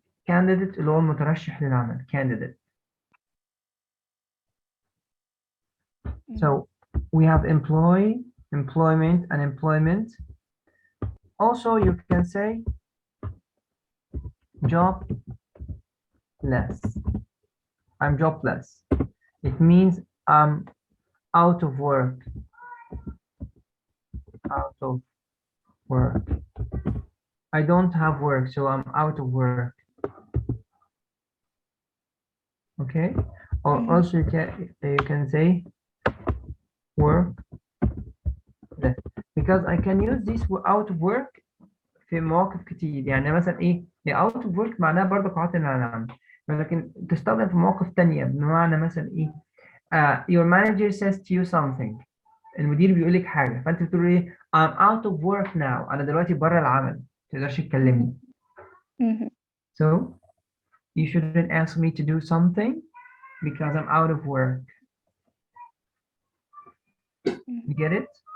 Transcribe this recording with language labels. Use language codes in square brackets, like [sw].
[ar] candidate اللي هو المترشح للعمل. [en] candidate. So we have employment, and employment. Also, you can say jobless. I'm jobless. It means I'm out of work. Out of work. I don't have work, so I'm out of work. Okay? Or also you can say work. Because I can use this out of work [ar] في مواقف كتير. يعني مثلا ايه out of work معناها برضه قاعدة عن العمل، ولكن تستخدم في مواقف تانية بمعنى مثلا ايه [en] your manager says to you something. [ar] المدير بيقول لك حاجة فانت بتقول ايه [en] I'm out of work now. [ar] انا دلوقتي بره العمل، ما تقدرش تكلمني. [en] So you shouldn't ask me to do something because I'm out of work. You get it?